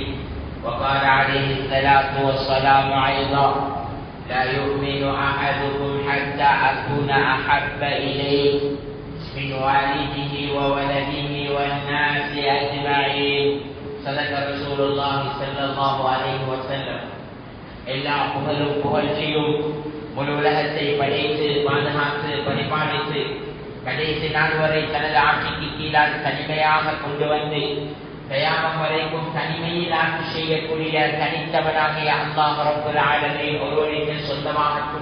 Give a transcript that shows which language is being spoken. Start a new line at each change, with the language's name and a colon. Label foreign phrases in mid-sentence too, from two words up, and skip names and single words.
Arabic: وقال عليه الصلاة والسلام أيضا: لا يؤمن أحدكم حتى أكون أحب إليه من والده وولده والناس أجمعين. صدق رسول الله صلى الله عليه وسلم.
Tamil: எல்லா புகழும் புகழ்ச்சியும் முழு உலகத்தை படைத்து பாதுகாத்து பரிபாலித்து கடைசி நாள் வரை தனது ஆட்சிக்கு கீழால் தனிமையாக கொண்டு வந்து கயாமம் வரைக்கும் தனிமையில் ஆட்சி செய்யக்கூடிய தனித்தவனாகிய
Arabic: الله رب العالمين
Tamil: ஒருவனுக்கு சொந்தமாகட்டும்.